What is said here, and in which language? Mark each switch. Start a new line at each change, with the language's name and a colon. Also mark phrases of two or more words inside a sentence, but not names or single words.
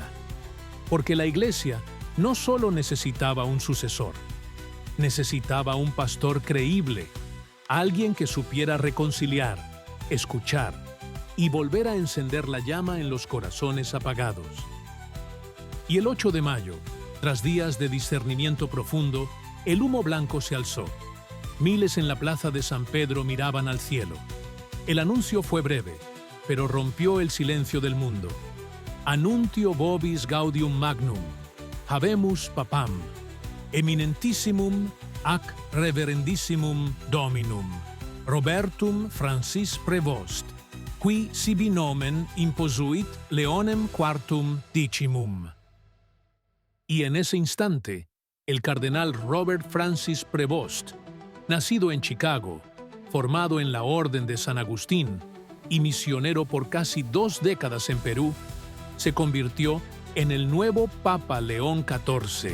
Spanish: Porque la Iglesia no solo necesitaba un sucesor, necesitaba un pastor creíble, alguien que supiera reconciliar, escuchar y volver a encender la llama en los corazones apagados. Y el 8 de mayo, tras días de discernimiento profundo, el humo blanco se alzó. Miles en la plaza de San Pedro miraban al cielo. El anuncio fue breve, pero rompió el silencio del mundo.
Latin: Annuntio vobis gaudium magnum, habemus papam, eminentissimum ac reverendissimum dominum, Robertum Francis Prevost, qui sibi nomen imposuit Leonem quartum decimum.
Spanish: Y en ese instante, el cardenal Robert Francis Prevost, nacido en Chicago, formado en la Orden de San Agustín y misionero por casi 2 décadas en Perú, se convirtió en el nuevo Papa León XIV.